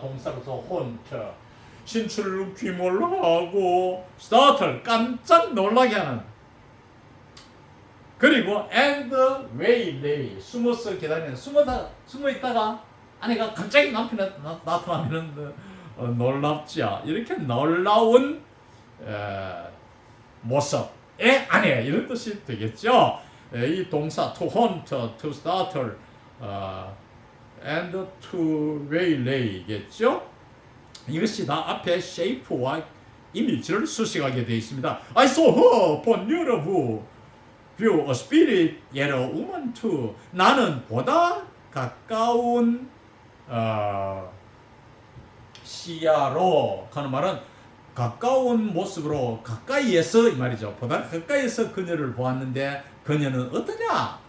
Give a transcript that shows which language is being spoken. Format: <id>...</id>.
<ko>동사로서 haunt 신출 귀몰하고 startle 깜짝 놀라게 하는 그리고 and waylay 숨어서 기다리는 숨어 있다가 아내가 갑자기 남편이 나타나면 놀랍지요. 이렇게 놀라운 모습의 아내 이런 뜻이 되겠죠. 이 동사</ko> <en>to haunt, to startle, and to waylay</en> <ko>겠죠. 이것이 다 앞에 shape와 이미지를 수식하게 되어 있습니다.</ko> <en>I saw her upon your view, a spirit, yet a woman too.</en> <ko>나는 보다 가까운 시야로 하는 말은 가까운 모습으로 가까이에서 이 말이죠. 보다 가까이에서 그녀를 보았는데 그녀는 어떠냐?</ko>